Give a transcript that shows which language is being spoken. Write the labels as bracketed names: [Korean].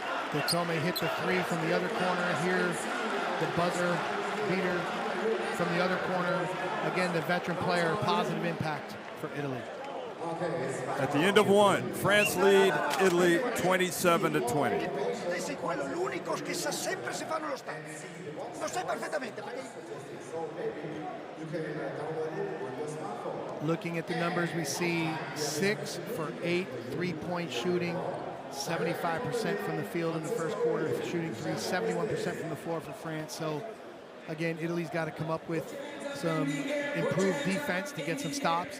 [English] Datome hit the three from the other corner. Here, the buzzer beater from the other corner. Again, the veteran player, positive impact for Italy. At the end of one, France lead Italy 27-20. [Italian] Sei quello l'unico che sa sempre se fanno lo stacco. Lo sai perfettamente perché [English] Looking at the numbers, we see 6 for 8 3-point shooting, 75% from the field in the first quarter, shooting three, 71% from the floor for France. So again, Italy's got to come up with some improved defense to get some stops.